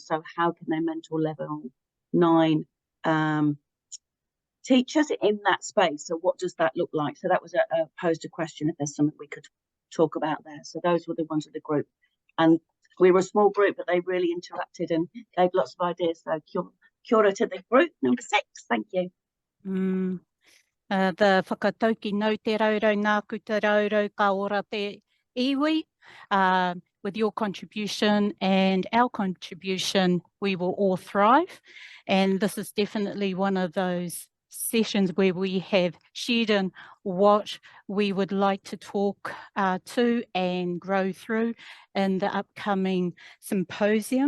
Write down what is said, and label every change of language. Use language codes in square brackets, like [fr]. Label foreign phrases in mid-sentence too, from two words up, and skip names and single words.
[en] So how can they mentor level 9 teachers in that space? So what does that look like? So that was posed a question if there's something we could talk about there. So those were the ones of the group. And we were a small group, but they really interacted and gave lots of ideas. So [mi] kia ora [en] to the group number 6. Thank you. [mi] The whakatauki nau te raurau nāku te raurau ka ora te iwi. [en] With your contribution and our contribution, we will all thrive. And this is definitely one of those sessions where we have shared in what we would like to talk to and grow through in the upcoming symposium.